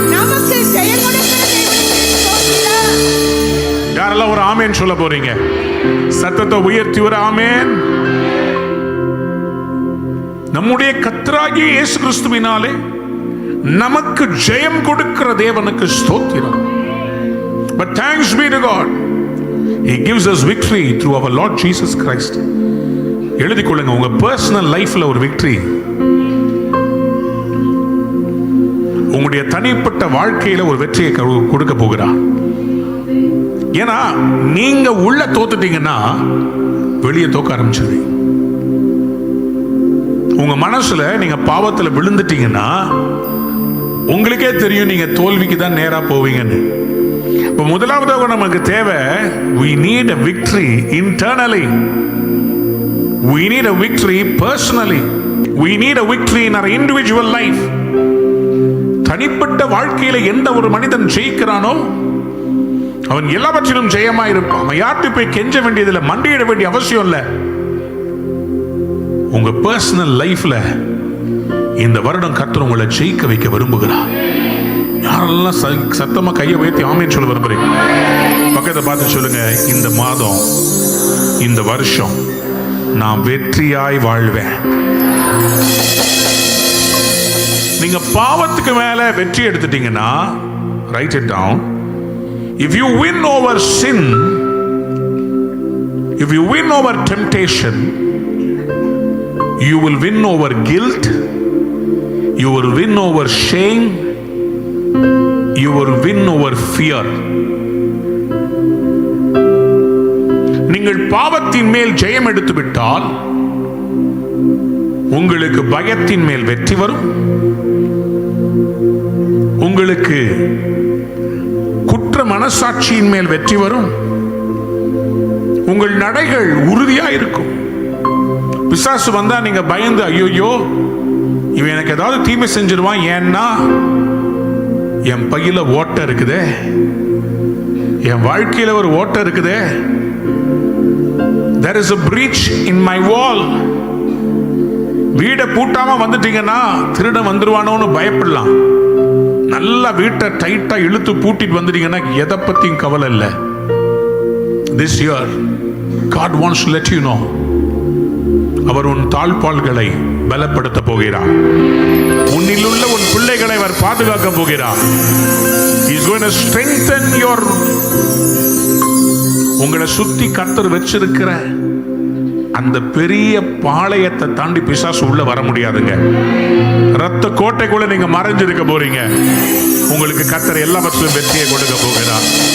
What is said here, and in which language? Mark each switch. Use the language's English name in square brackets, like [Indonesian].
[Tamil] நமக்கு ஜெயம் கொடுக்கிற தேவனுக்கு ஸ்தோத்திரம். யாரெல்லாம் ஒரு ஆமேன் சொல்ல போறீங்க? சத்தத்தை உயர்த்தி ஒரு ஆமேன். நம்முடைய கர்த்தராகிய இயேசு கிறிஸ்துவினாலே நமக்கு ஜெயம் கொடுக்கிற தேவனுக்கு ஸ்தோத்திரம். [English] But thanks be to God, He gives us victory through our Lord Jesus Christ. [Tamil] எழுதிக் கொள்ளுங்க, உங்க பர்சனல் லைஃப்ல ஒரு விக்டரி, உங்களுடைய தனிப்பட்ட வாழ்க்கையில ஒரு வெற்றியை கொடுக்க போகிறார். ஏன்னா நீங்க உள்ள தோத்துட்டீங்கன்னா வெளியே தோக்க ஆரம்பிச்சிருவீங்க. உங்க மனசுல நீங்க பாவத்துல விழுந்துட்டீங்கன்னா உங்களுக்கே தெரியும் நீங்க தோல்விக்கு தான் நேரா போவீங்கன்னு. இப்ப முதலாவதாக நமக்கு தேவை, [English] we need a victory internally, we need a victory personally, we need a victory in our individual life. [Tamil] தனிப்பட்ட வாழ்க்கையில எந்த ஒரு மனிதன் ஜெயிக்கிறானோ அவன் எல்லாவற்றிலும் ஜெயமா இருப்பான். அவன் யார்கிட்ட போய் கெஞ்ச வேண்டியதில்லை, மண்டியிட வேண்டிய அவசியம் இல்லை. உங்க பர்சனல் லைஃப்ல இந்த வருடம் கர்த்தர் உங்களை ஜெயிக்க வைக்க விரும்புகிறார். யாரெல்லாம் சத்தமா கையை உயர்த்தி ஆமேன் சொல்ல விரும்புறீங்க? பக்கத்தை பார்த்து சொல்லுங்க, இந்த மாதம், இந்த வருஷம் நான் வெற்றியாய் வாழ்வேன். நீங்க பாவத்துக்கு மேல வெற்றி எடுத்துட்டீங்கன்னா, [English] write it down. If you win over sin, if you win over temptation, you will win over guilt, you will win over shame, you will win over fear. [Tamil] நீங்கள் பாவத்தின் மேல் ஜெயம் எடுத்து விட்டால் உங்களுக்கு பயத்தின் மேல் வெற்றி வரும். உங்களுக்கு குற்ற மனசாட்சியின் மேல் வெற்றி வரும். உங்கள் நடைகள் உறுதியா இருக்கும். பிசாசு வந்தா நீங்க பயந்து ஐயோ இவன் எனக்கு ஏதாவது தீமை செஞ்சிருவான், ஏன்னா என் பையில ஓட்டை இருக்குதே, என் வாழ்க்கையில ஒரு ஓட்டை இருக்குதே, [English] there is a breach in my wall. [Tamil] வீடை பூட்டாம வந்துட்டீங்கன்னா திருடன் வந்துருவானோன்னு பயப்படலாம். நல்லா வீட்டை டைட்டா இழுத்து பூட்டிட்டு வந்துட்டீங்கன்னா எதை பத்தியும் கவலை இல்லை. [English] This year God wants to let you know, [Tamil] அவர் உன் தாழ்பாள்களை பலப்படுத்த போகிறார். உன்னில் உள்ள உன் பிள்ளைகளை அவர் பாதுகாக்க போகிறார். [English] He is going to strengthen your, [Tamil] உங்களை சுத்தி கர்த்தர் வச்சிருக்கிற அந்த பெரிய பாளையத்தை தாண்டி பிசாசு உள்ள வர முடியாதுங்க. ரத்த கோட்டைக்குள்ள நீங்க மறைஞ்சிருக்க போறீங்க. உங்களுக்கு கர்த்தர் எல்லாவற்றிலும் வெற்றியை கொடுக்க போகிறார்.